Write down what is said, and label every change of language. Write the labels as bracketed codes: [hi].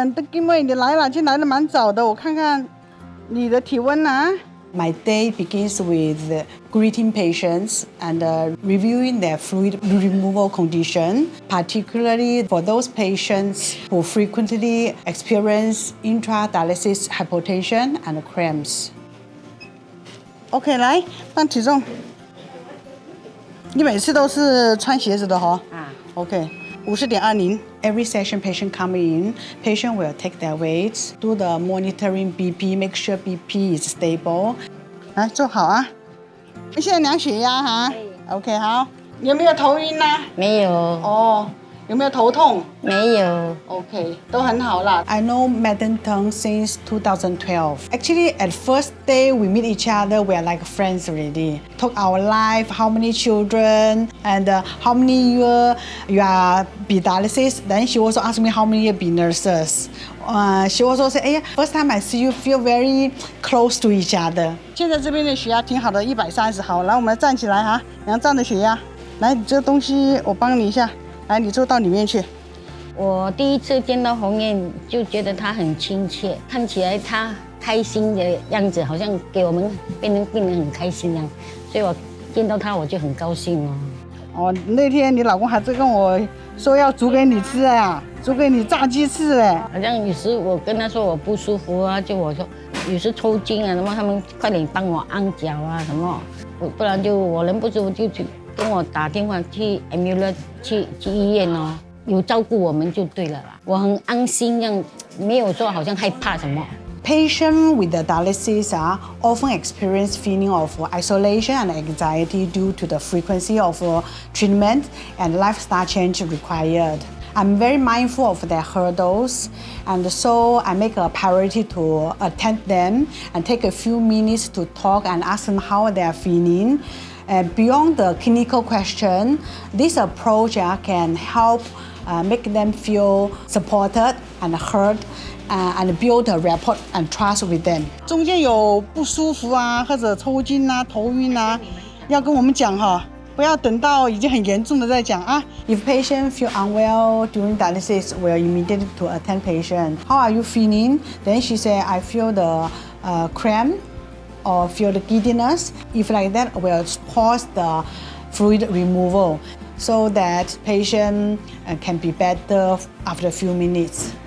[zh] 弟妹你来了，今天来得蛮早的，我看看你的体温啊。 [en] My day begins with greeting patients and reviewing their fluid removal condition, particularly for those patients who frequently experience intradialysis hypotension and cramps. [zh] OK， 来量体重。你每次都是穿鞋子的哈？OK。50.20. [en] Every session patient come in, patient will take their weights, do the monitoring BP, make sure BP is stable. [zh] 来坐好啊。现在量血压哈。OK 好。有没有头晕呢？没有。哦。有没有头痛？没有。 [en] OK， [zh] 都很好啦。 [en] I know Madam Teng since 2012. Actually, at first day we meet each other, we are like friends already. Talk our life, how many children, and how many years you are be dialysis. Then she also asked me how many years be nurses. She also said, "Hey, first time I see you, feel very close to each other." [zh] 现在这边的血压挺好的，130好。来，我们站起来哈，量站的血压。来，你这个东西我帮你一下。来，你坐到里面去。我第一次见到红艳，就觉得她很亲切，看起来她开心的样子，好像给我们病人很开心一样，所以我见到她我就很高兴哦。哦，那天你老公还在跟我说要煮给你吃啊，煮给你炸鸡翅哎。好像有时我跟他说我不舒服啊，就我说有时抽筋啊什么，他们快点帮我按脚啊什么，不然就我人不舒服就去。跟我打电话去 ambulance 去医院哦，有照顾我们就对了啦。我很安心，这样没有说好像害怕什么。 [en] Patients with the dialysis often experience feeling of isolation and anxiety due to the frequency of treatment and lifestyle change required. I'm very mindful of their hurdles, and so I make a priority to attend them and take a few minutes to talk and ask them how they are feeling. Beyond the clinical question, this approach can help make them feel supported and heard and build a rapport and trust with them. [zh] 中间有不舒服啊，或者抽筋啊、头晕啊，要跟我们讲哈，不要等到已经很严重的再讲啊。 [en] If patient feel unwell during dialysis, we'll immediately to attend patient. How are you feeling? Then she said, I feel the cramp or feel the giddiness. If like that, we'll pause the fluid removal so that patient can be better after a few minutes.